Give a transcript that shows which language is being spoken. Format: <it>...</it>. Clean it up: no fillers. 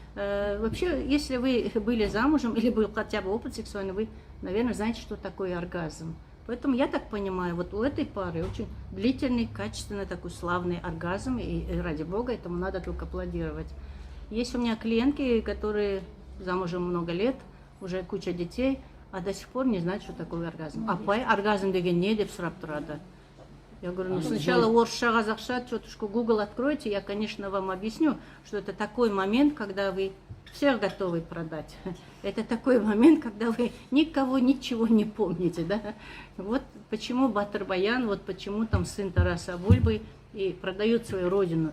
<ru>Вообще, если вы были замужем или был хотя бы опыт сексуальный, вы, наверное, знаете, что такое оргазм. Поэтому я так понимаю, вот у этой пары очень длительный, качественный такой славный оргазм, и ради бога, этому надо только аплодировать. Есть у меня клиентки, которые замужем много лет, уже куча детей, а до сих пор не знают, что такое оргазм.</ru> <kk>Апай, оргазм деген не деп сұрап тұрады.</kk> <ru>Я говорю, ну сначала орысша, қазақша, тетушку Google откройте, я, конечно, вам объясню, что это такой момент, когда вы всех готовы продать. Это такой момент, когда вы никого ничего не помните, да? Вот почему Батыр Баян, вот почему там сын Тараса Бульбы и продают свою родину.</ru>